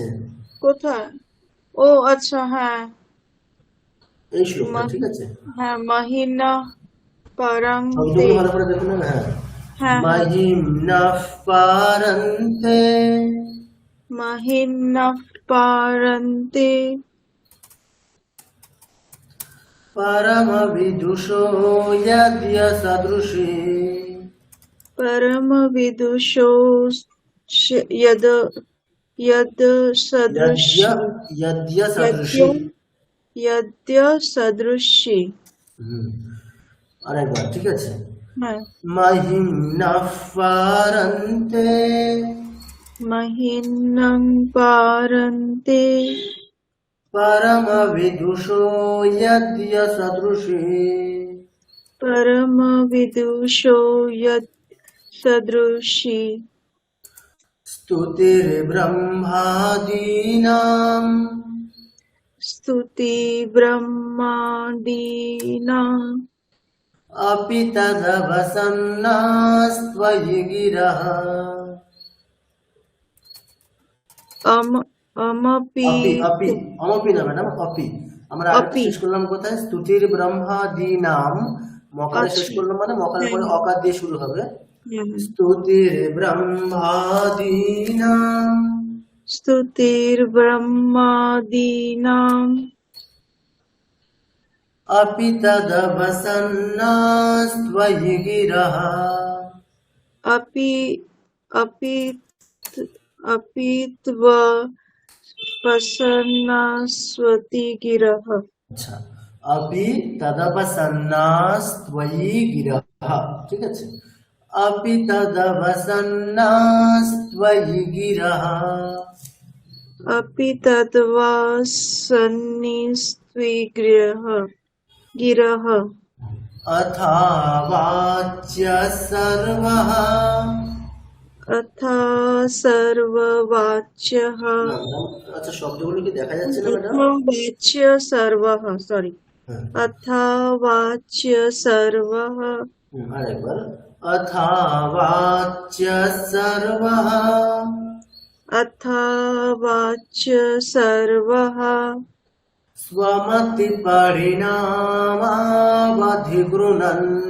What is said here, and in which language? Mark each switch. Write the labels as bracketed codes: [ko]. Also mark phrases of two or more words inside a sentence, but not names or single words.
[bn] কোথায়? ও আচ্ছা, হ্যাঁ এই শ্লোকটা, ঠিক আছে? [sa] হ্যাঁ। মাহিনা পারান্তে। [bn] শব্দগুলো ভালো করে দেখুন। হ্যাঁ, হ্যাঁ [sa] महिम्नः पारन्ते মাহিনা পারান্তে परमविदुषो यद्य सदृशी परम विदुषो यद यद सदृशी यद्य सदृशी। यद्य सदृशी। [bn] আরেকবার, ঠিক আছে? হ্যাঁ [sa] महिम्नः पारन्ते महिनं पारन्ते परमविदुषो यद्य सदृशी परमविदुषो यत् सदृशी स्तुतिर्ब्रह्मादीनाम् स्तुति ब्रह्मादीनाम् अपि तदवसन्नास्त्वयि गिरः अमपि अपि अपि अमपि [bn] না ম্যাডাম [sa] अपि [bn] আমরা আরেকটা [sa] अपि [bn] শেষ করলাম কোথায় [sa] স্তুতির ব্রহ্মাদীনাম [bn] মকারে শেষ আচ্ছা করলাম মানে মকারের পরে হ্যাঁ অকার দিয়ে শুরু হবে হ্যাঁ [sa] স্তুতির ব্রহ্মাদীনাম स्तुतिर्ब्रह्मादीनाम् अपि तदवसन्नास्त्वयि गिरः अपि अपि अपि त्व प्रसन्नास्वति गिरः আচ্ছা अपि तदवसन्नास्त्वयि गिरः [bn] ঠিক আছে [sa] अपि तदवसन्नास्त्वयि गिरः अपि तद्वा सन्निस्त्विग्रह गिरः अथावाच्य सर्वः अथा सर्ववाच्यः [bn] আচ্ছা শব্দগুলো কি দেখা যাচ্ছে না ম্যাডাম [sa] वाच्य सर्वः सॉरी अथा वाच्य सर्वः আরেকবার अथावाच्य सर्वः अथा वाच्य सर्वः स्वमति परिणामावधिगृह्णन्